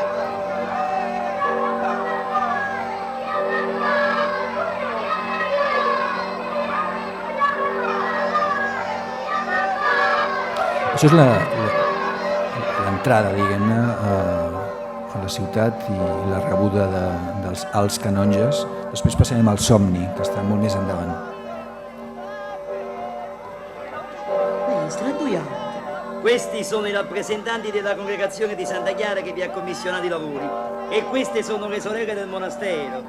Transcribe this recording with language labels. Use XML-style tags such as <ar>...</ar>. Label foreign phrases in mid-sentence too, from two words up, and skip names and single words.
<ca>Això és l'entrada, diguem-ne, a la ciutat i la rebuda dels alts canonges. Després passarem al somni, que està molt més endavant.</ca> <it>Questi sono i rappresentanti della congregazione di Santa Chiara che vi ha commissionato i lavori e queste sono le sorelle del monastero.</it>